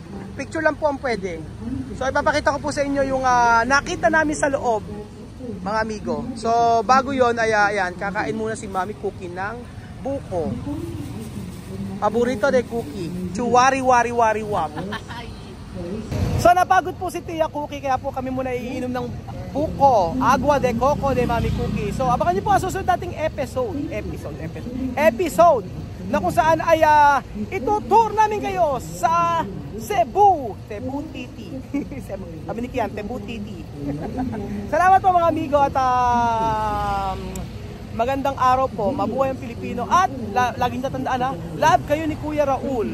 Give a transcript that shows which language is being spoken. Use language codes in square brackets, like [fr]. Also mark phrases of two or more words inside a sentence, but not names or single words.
[tl] Picture lang po ang pwede. So ipapakita ko po sa inyo yung nakita namin sa loob mga amigo. So bago yon ay ayan, kakain muna si Mami Cookie ng buko. Paborito de Cookie. Chuwari wari wari wap. So napagod po si Tia Cookie kaya po kami muna iinom ng buko, [es] agua de coco de Mami Cookie. [tl] So abangan niyo po ang susunod nating episode na kung saan ay itutour namin kayo sa Cebu Titi. Sabi ni Kian, Cebu Titi. Salamat po mga amigo at magandang araw po, mabuhay ang Pilipino at laging tatandaan [en] love kayo [tl] ni Kuya Raul.